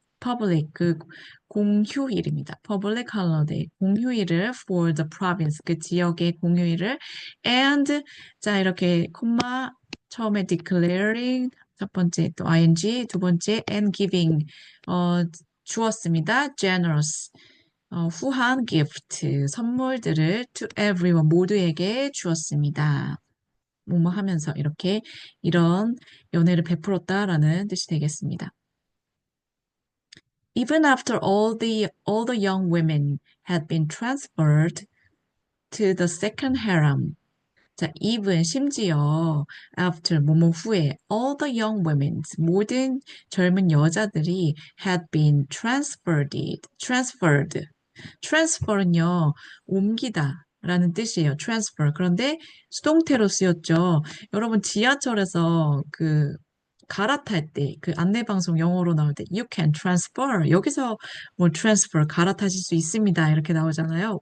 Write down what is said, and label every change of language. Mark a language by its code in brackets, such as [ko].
[ko] public, 그 공휴일입니다. [en] public holiday, [ko] 공휴일을 [en] for the province, [ko] 그 지역의 공휴일을 and, 자, 이렇게 콤마 처음에 declaring, 첫 번째 또 ing, 두 번째 [en] and giving [ko] 주었습니다. generous 후한 gift 선물들을 [en] to everyone [ko] 모두에게 주었습니다. 뭐뭐 하면서 이렇게 이런 연애를 베풀었다라는 뜻이 되겠습니다. [en] Even after all the young women had been transferred to the second harem. [ko] 자, even 심지어 after 뭐뭐 후에 [en] all the young women [ko] 모든 젊은 여자들이 [en] had been transferred [ko] 는요 옮기다 라는 뜻이에요. transfer. 그런데 수동태로 쓰였죠. 여러분 지하철에서 그 갈아탈 때, 그 안내방송 영어로 나올 때 [en] you can transfer [ko] 여기서 뭐 transfer 갈아타실 수 있습니다. 이렇게 나오잖아요.